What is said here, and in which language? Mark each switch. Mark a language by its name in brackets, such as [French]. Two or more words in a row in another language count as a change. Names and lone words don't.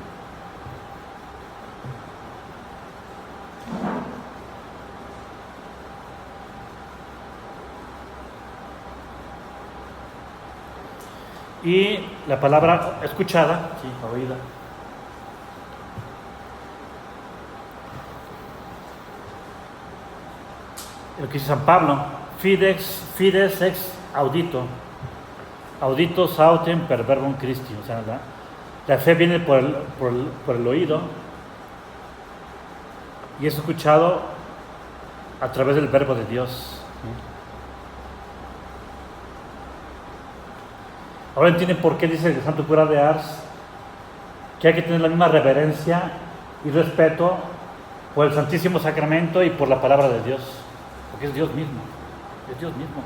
[Spanish] Y la palabra escuchada, sí, oída, lo que dice San Pablo: [Latin] fides ex audito, audito sautem per verbum Christi. [Spanish] O sea, la fe viene por el oído, y es escuchado a través del verbo de Dios. Ahora entienden por qué dice el santo cura de Ars que hay que tener la misma reverencia y respeto por el Santísimo Sacramento y por la palabra de Dios, porque es Dios mismo, es Dios mismo.